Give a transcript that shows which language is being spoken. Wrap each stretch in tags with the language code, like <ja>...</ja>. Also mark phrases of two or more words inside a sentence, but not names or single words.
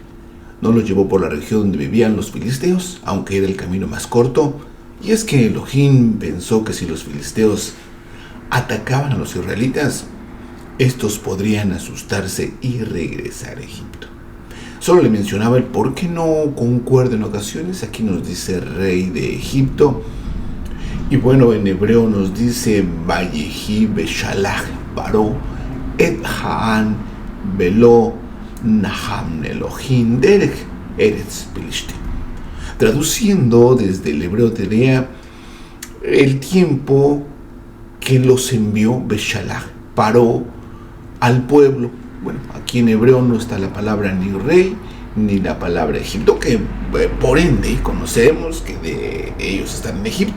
<es>No los llevó por la región donde vivían los filisteos, aunque era el camino más corto, y es que Elohim pensó que si los filisteos atacaban a los israelitas, estos podrían asustarse y regresar a Egipto. Solo le mencionaba el por qué no concuerda en ocasiones. Aquí nos dice rey de Egipto. Y bueno, en hebreo nos dice</es> <he>ויהי בשלח פרעה את העם ולא נחם אלהים דרך ארץ פלשתים.</he> <es>Traduciendo desde el hebreo Terea, el tiempo que los envió</es> <he>בשלח פרעה</he> <es>al pueblo. Bueno, aquí en hebreo no está la palabra ni rey ni la palabra Egipto, que por ende conocemos que de ellos están en Egipto.</es>